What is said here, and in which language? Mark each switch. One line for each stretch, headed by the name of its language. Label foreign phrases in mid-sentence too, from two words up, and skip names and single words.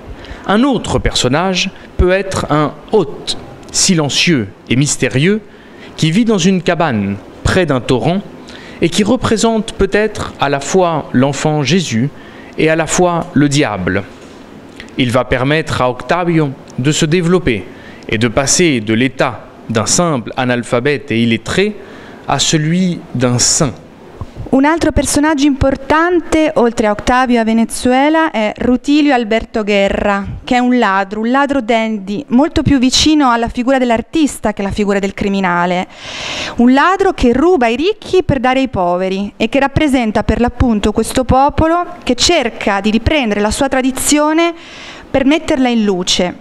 French: Un autre personnage peut être un hôte silencieux et mystérieux qui vit dans une cabane près d'un torrent et qui représente peut-être à la fois l'enfant Jésus et à la fois le diable. Il va permettre à Octavio de se développer et de passer de l'état d'un simple analphabète e illettré a celui d'un saint.
Italian: Un altro personaggio importante, oltre a Octavio e a Venezuela, è Rutilio Alberto Guerra, che è un ladro dandy, molto più vicino alla figura dell'artista che alla figura del criminale. Un ladro che ruba ai ricchi per dare ai poveri e che rappresenta per l'appunto questo popolo che cerca di riprendere la sua tradizione per metterla in luce.